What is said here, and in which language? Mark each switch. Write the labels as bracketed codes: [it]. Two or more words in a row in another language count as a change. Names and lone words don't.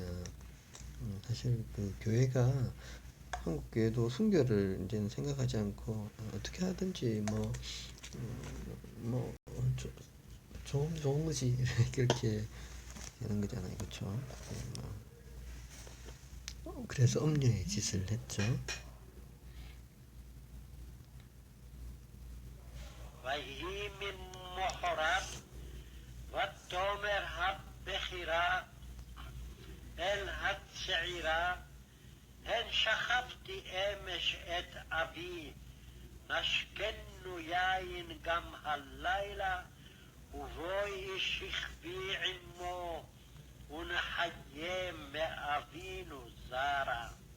[ko] 사실 그 교회가 한국 교회도 순교를 이제는 생각하지 않고 어떻게 하든지 좋은 거지 이렇게 하는 거잖아요, 그렇죠? 그래서 음녀의 짓을 했죠. [he] ויהי ממחרת, ותאמר הבכירה אל הצעירה, הן שכבתי אמש את אבי, נשקנו יין גם הלילה, ובואי שכבי עמו, ונחיה מאבינו זרה.